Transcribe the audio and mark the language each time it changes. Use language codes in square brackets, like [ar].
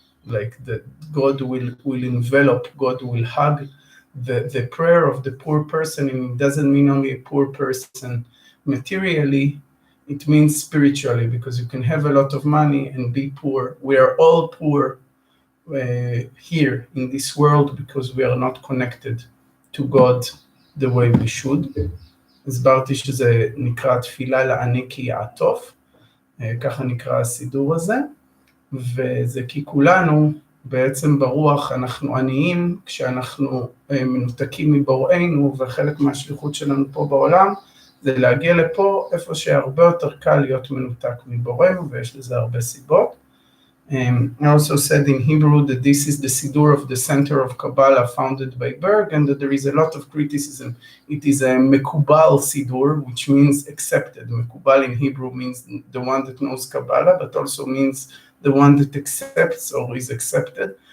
[en] Like that God will envelop, God will hug the prayer of the poor person, and it doesn't mean only a poor person materially, it means spiritually, because you can have a lot of money and be poor. We are all poor here in this world because we are not connected to God the way we should. [he] הסברתי שזה נקרא תפילה לעני כי יעטוף, ככה נקרא הסידור הזה. וזה כי כולנו בעצם ברוח אנחנו עניים כשאנחנו מנותקים מבוראנו, וחלק מהשליחות שלנו פה בעולם זה להגיע לפה איפה שהרבה יותר קל להיות מנותק מבוראנו, ויש לזה הרבה סיבות. [en] I also said in Hebrew that this is the Siddur of the Center of Kabbalah founded by Berg, and that there is a lot of criticism. It is a Mekubal Siddur, which means accepted. Mekubal in Hebrew means the one that knows Kabbalah, but also means the one that accepts or is accepted.